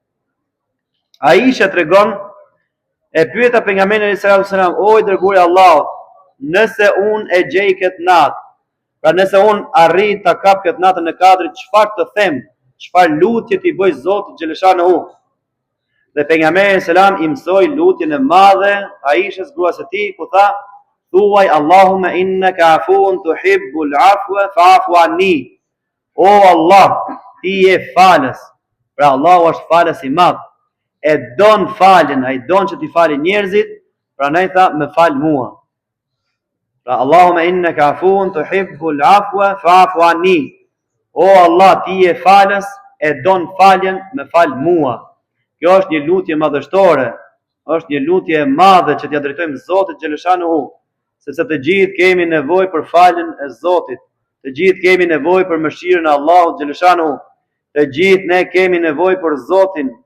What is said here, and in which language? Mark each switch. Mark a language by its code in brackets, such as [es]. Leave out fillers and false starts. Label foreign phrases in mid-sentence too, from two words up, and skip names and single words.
[sq] Aisha tregon, e pyeta pejgamberin [ar] صلى الله عليه وسلم, [sq] o i dërguari i Allahut, nëse unë e gjej këtë natë, pra nëse unë arrit ta kap këtë natën e 4, çfarë të them, çfarë lutje t'i bëj Zotit xhaleshanehu? Dhe pejgamberi selam i mësoi lutjen e madhe Aishës gruas së tij, ku tha: thuaj [ar] اللهم إنك عفو تحب العفو فاعف عني. [sq] O Allah, ti je falës. Pra Allahu është falës i madh. E don faljen, ai don që t'i falë njerëzit, prandaj tha më fal mua. Pra [ar] اللهم إنك عفو تحب العفو فاعف عني. [sq] O Allah, ti je falës, e don faljen, më fal mua. Kjo është një lutje madhështore, është një lutje e madhe që t'ia drejtojmë Zotit xhaleshanehu, sepse të gjithë kemi nevojë për faljen e Zotit, të gjithë kemi nevojë për mëshirën e Allahut xhaleshanehu, të gjithë ne kemi nevojë për Zotin.